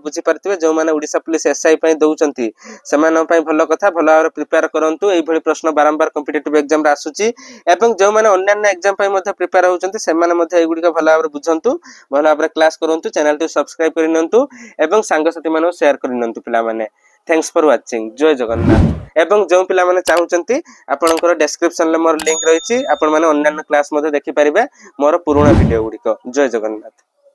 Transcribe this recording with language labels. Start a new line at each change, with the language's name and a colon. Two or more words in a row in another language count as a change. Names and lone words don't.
Odia: ବୁଝି ପାରୁଥିବେ ଯେଉଁ ମାନେ ଓଡ଼ିଶା ପୋଲିସ ଏସଆଇ ପାଇଁ ଦେଉଛନ୍ତି ସେମାନେ ପାଇଁ ଭଲ କଥା ଭଲ ଭାବରେ ପ୍ରିପେୟାର କରନ୍ତୁ ଏଇ ଭଳି ପ୍ରଶ୍ନ ବାରମ୍ବାର କମ୍ପିଟିଟିଭ ଏକ୍ସାମ ରେ ଆସୁଛି ଏବଂ ଯେଉଁ ମାନେ ଅନ୍ୟ ଏକ୍ସାମ ପାଇଁ ମଧ୍ୟ ପ୍ରିପେୟାର ହେଉଛନ୍ତି ସେମାନେ ମଧ୍ୟ ଏଇ ଗୁଡ଼ିକୁ ଭଲ ଭାବରେ ବୁଝନ୍ତୁ ଭଲ ଭାବରେ
English: class karantu channel
Odia: ଟୁ ସବସ୍କ୍ରାଇବ କରିନିଅନ୍ତୁ ଏବଂ ସାଙ୍ଗ ସାଥୀ ମାନଙ୍କୁ ଶେୟାର କରିନିଅନ୍ତୁ ପିଲା ମାନେ
English: thanks for watching
Odia: ଜୟ ଜଗନ୍ନାଥ ଏବଂ ଯେଉଁ ପିଲା ମାନେ ଚାହୁଁଛନ୍ତି ଆପଣଙ୍କର ଡିସକ୍ରିପସନ ରେ ମୋର ଲିଙ୍କ ରହିଛି ଆପଣ ମାନେ ଅନ୍ୟ କ୍ଲାସ ମଧ୍ୟ ଦେଖି ପାରିବେ ମୋର ପୁରୁଣା ଭିଡିଓ ଗୁଡ଼ିକୁ ଜୟ ଜଗନ୍ନାଥ।